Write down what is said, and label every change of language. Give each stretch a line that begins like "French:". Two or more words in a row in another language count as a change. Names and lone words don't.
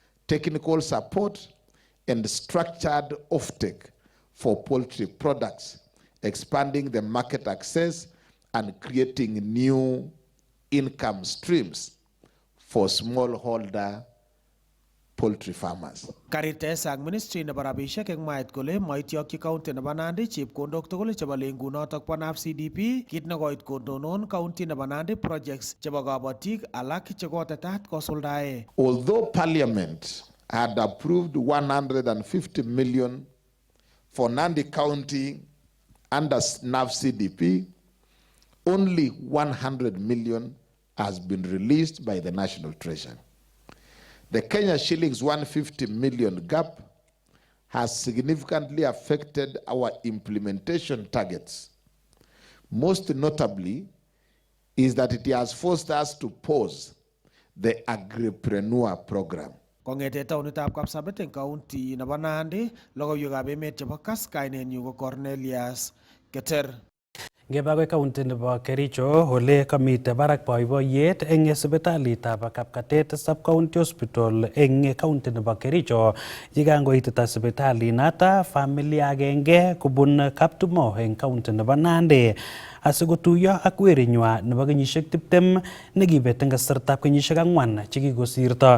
English: technical support, and structured offtake for poultry products, expanding the market access and creating new income streams for smallholder poultry farmers.
Kalenjin: Karite sang ministry na barabishek eng mait kole maityoki county na Nandi chepkondok tugul chebo lengunotok bo CDP kit nekoit kondonon county na Nandi projects chebo kabatik alak chekotetat kosuldae.
English: Although Parliament had approved 150 million for Nandi County under NAV CDP, only 100 million has been released by the National Treasury. The Kenya shillings 150 million gap has significantly affected our implementation targets. Most notably is that it has forced us to pause the agripreneur program.
Kalenjin: Kongete taunitab Kapsabet eng county nebo Nandi, logoiwekab emet chebo Kass, kainenyu ko Cornelius Keter. Ngeba county nebo Kericho ole kamite barak boiboiyet eng sipitalitab Kapkatet Sub County Hospital eng county nebo Kericho yikangoitita sipitalinata familia agenge kubun Kaptumo eng county nebo Nandi asikotuyo ak werinywa nebo kenyisiek 20 nekibet eng kasartab kenyisiek 4 chekikosirto.